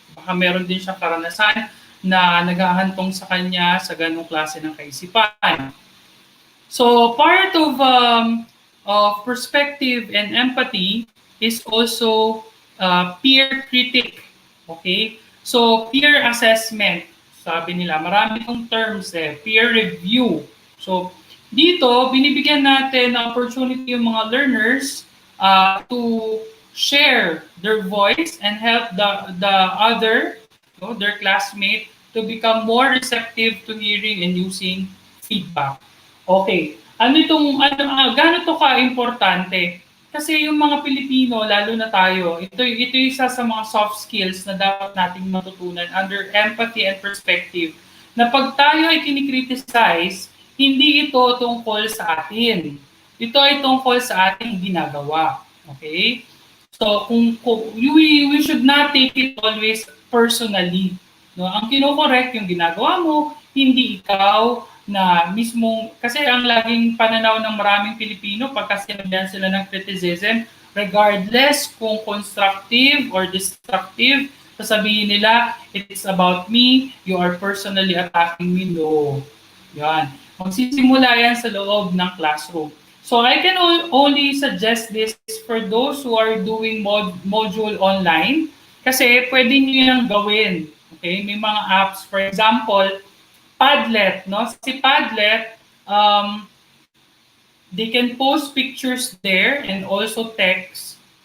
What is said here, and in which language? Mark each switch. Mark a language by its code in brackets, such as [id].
[tl] Baka meron din siya karanasan na naghahantong sa kanya sa ganung klase ng kaisipan. [en] So part of perspective and empathy is also peer critic. Okay? [tl] So peer assessment, sabi nila, marami itong terms peer review. [en] So dito, binibigyan natin ng opportunity yung mga learners to share their voice and help the other, their classmate, to become more receptive to hearing and using feedback. [tl] Okay. Gaano to ka-importante? Kasi yung mga Pilipino, lalo na tayo, ito isa sa mga soft skills na dapat nating matutunan under empathy and perspective, na pag tayo ay kinikriticize, hindi ito tungkol sa atin. Ito ay tungkol sa ating ginagawa. [en] Okay? So, we should not take it always personally. [tl] No? Ang kinokorek yung ginagawa mo, hindi ikaw na mismo, kasi ang laging pananaw ng maraming Pilipino pagka sinabihan sila ng criticism, regardless kung constructive or destructive, sasabihin nila, [en] it's about me, you are personally attacking me. [tl] No. Yan. Magsisimula yan sa loob ng classroom. [en] So I can only suggest this for those who are doing module online [tl] kasi pwede nyo yung gawin. [en] Okay? [tl] May mga apps, for example, Padlet, no? [en] Si Padlet, they can post pictures there and also text.